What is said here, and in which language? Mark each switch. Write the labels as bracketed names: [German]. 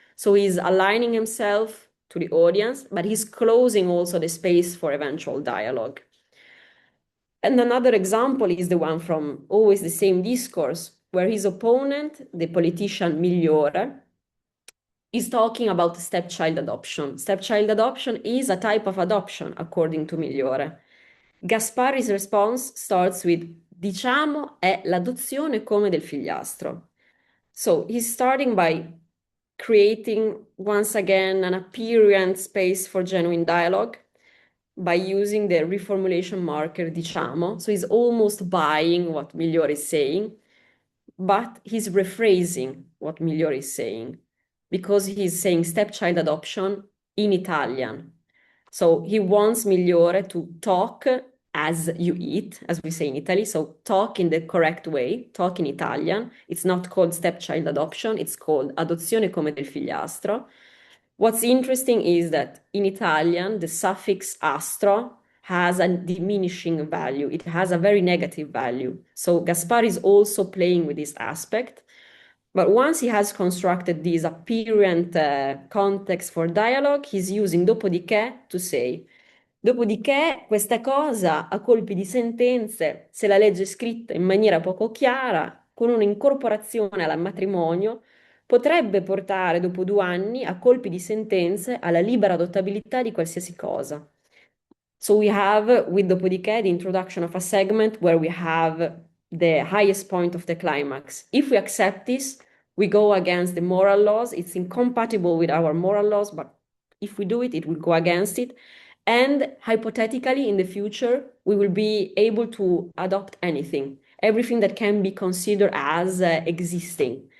[English] So he's aligning himself to the audience, but he's closing also the space for eventual dialogue. And another example is the one from always the same discourse, where his opponent, the politician Migliore, is talking about stepchild adoption. Stepchild adoption is a type of adoption, according to Migliore. Gaspari's response starts with, [Italian] diciamo, è l'adozione come del figliastro. [English] So he's starting by creating, once again, an apparent space for genuine dialogue by using the reformulation marker, diciamo. So he's almost buying what Migliore is saying, but he's rephrasing what Migliore is saying because he's saying stepchild adoption in Italian. So he wants Migliore to talk as you eat, as we say in Italy. So talk in the correct way, talk in Italian. It's not called stepchild adoption, it's called [Italian] adozione come del figliastro. [English] What's interesting is that in Italian, the suffix astro has a diminishing value. It has a very negative value. So Gaspar is also playing with this aspect. But once he has constructed this apparent context for dialogue, he's using dopodiché to say, [Italian] dopodiché questa cosa a colpi di sentenze, se la legge è scritta in maniera poco chiara, con un'incorporazione al matrimonio, potrebbe portare dopo 2 anni a colpi di sentenze alla libera adottabilità di qualsiasi cosa. [English] So we have, with dopodiché, the introduction of a segment where we have the highest point of the climax. If we accept this, we go against the moral laws. It's incompatible with our moral laws, but if we do it, it will go against it. And hypothetically, in the future, we will be able to adopt anything, everything that can be considered as existing.